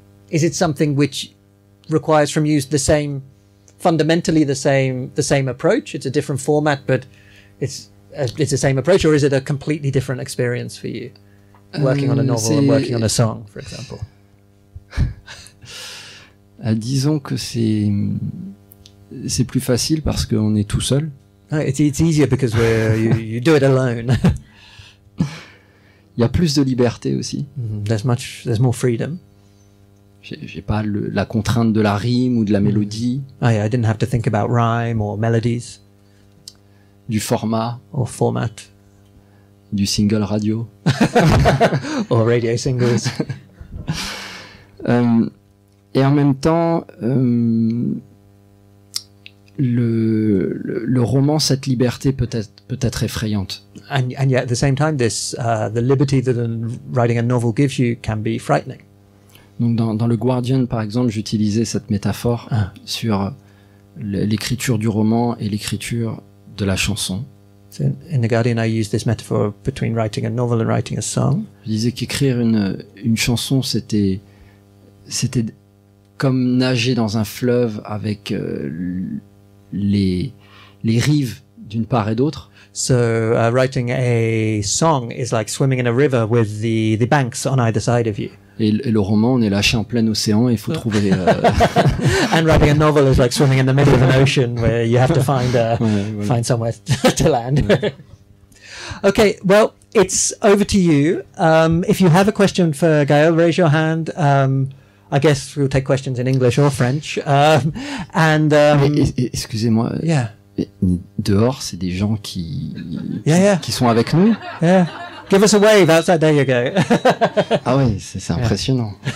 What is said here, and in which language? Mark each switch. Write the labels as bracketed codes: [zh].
[en] Is it something which requires from you fundamentally the same approach? It's a different format, but it's the same approach, or is it a completely different experience for you, working on a novel and working on a song, for example? [fr] Disons que c'est plus facile parce qu'on est tout seul. [en] It's easier because you do it alone. [fr] Il y a plus de liberté aussi. [en] There's more freedom. [fr] J'ai pas la contrainte de la rime ou de la mélodie. [en] I didn't have to think about rhyme or melodies. [fr] Du format. [en] Or format. [fr] Du single radio. [en] Or radio singles. [fr] Et en même temps, le roman, cette liberté peut être effrayante. [en] And yet at the same time, the liberty that writing a novel gives you can be frightening. [fr] Donc dans le Guardian, par exemple, j'utilisais cette métaphore sur l'écriture du roman et l'écriture de la chanson. [en] So in The Guardian, I use this metaphor between writing a novel and writing a song. [fr] Je disais qu'écrire une chanson, c'était comme nager dans un fleuve avec les rives d'une part et d'autre. [en] So writing a song is like swimming in a river with the banks on either side of you. [fr] Et le roman, on est lâché en plein océan et il faut trouver... [en] And writing a novel is like swimming in the middle of an ocean where you have to find somewhere to land. Okay, well, it's over to you. If you have a question for Gaël, raise your hand. I guess we'll take questions in English or French. [fr] Excusez-moi. [en] Yeah. [fr] Dehors, c'est des gens qui [en] Yeah. [fr] sont avec nous. [en] Yeah. Give us a wave outside. There you go. [fr] Ah oui, c'est impressionnant.